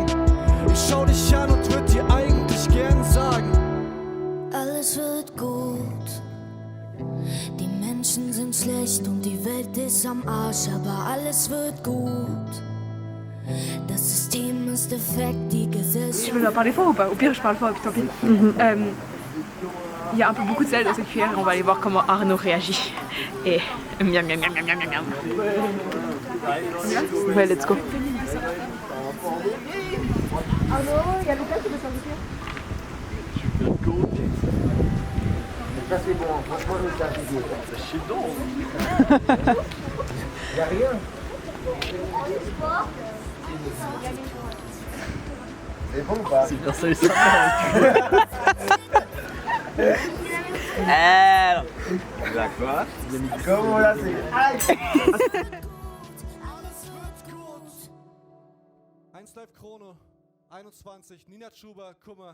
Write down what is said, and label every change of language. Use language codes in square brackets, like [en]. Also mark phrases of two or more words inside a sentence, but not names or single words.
[de] Ich schau dich an und würd dir eigentlich gern sagen: Alles wird gut. Die Menschen sind schlecht und die Welt ist am Arsch, aber alles wird gut. Das System ist defekt, die Gesellschaft. [fr] Je peux leur parler fort ou pas? Au pire, je parle fort, puis tant pis. Il y a un peu beaucoup de sel dans cette cuillère et on va aller voir comment Arnaud réagit. Et miam miam miam miam miam miam. Ouais, [en] let's go. [fr] Arnaud, il y a Lucas qui veut s'inviter. Ça c'est bon, franchement je me suis appliqué. Je suis dedans. Y'a rien. C'est bon ou pas? C'est bien ça, ça. D'accord. Comment là c'est... Aïe. [de] 1 Live Krone, 21, Nina Schuber, Kummer.